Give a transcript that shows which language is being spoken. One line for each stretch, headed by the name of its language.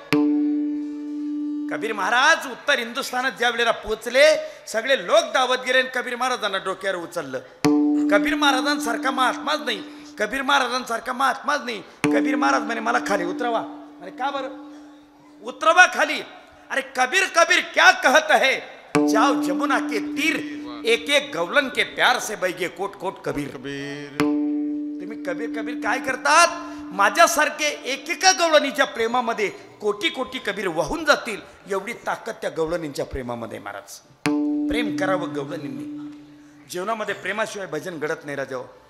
Marathi: कबीर महाराज उत्तर हिंदुस्थानात ज्या वेळेला पोचले सगळे लोक दावत गेले आणि कबीर महाराजांना डोक्यावर उचललं. कबीर महाराजांसारखा महात्माच नाही, कबीर महाराजांसारखा महात्माच नाही. कबीर महाराज म्हणे मला खाली उतरवा. अरे का बरं? उतरवा खाली.
Hindi: अरे कबीर कबीर क्या कहत है, जाओ जमुना के तीर, एक एक गवलन के प्यार से बहगे कोट कोट कबीर.
Marathi: तुम्ही कबीर कबीर काय करतात? माझ्यासारखे एकेका गवळणीच्या प्रेमामध्ये कोटी कोटी कबीर वाहून जातील, एवढी ताकद त्या गवळणींच्या प्रेमामध्ये. महाराज प्रेम करावं गवळणींनी. जीवनामध्ये प्रेमाशिवाय भजन घडत नाही राजा.